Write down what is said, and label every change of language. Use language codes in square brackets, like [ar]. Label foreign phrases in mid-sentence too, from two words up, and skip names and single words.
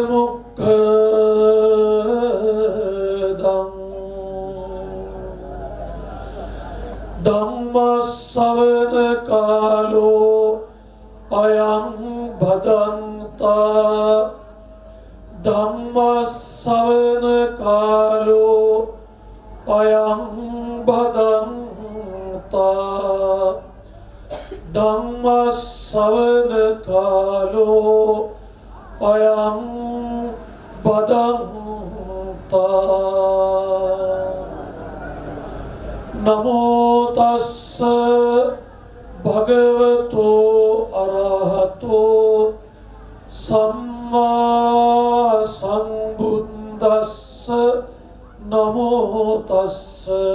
[pi] මොක්ඛදං ධම්ම ශ්‍රවණ කාලෝ අයං භදන්තා ධම්ම ධම්මස්සවන කාලෝ අයං භදන්තා ධම්මස්සවන කාලෝ අයං භදන්තා නමෝ තස්ස භගවතෝ අරහතෝ සම්මා සම්බුද්දස්ස නමෝ තස්ස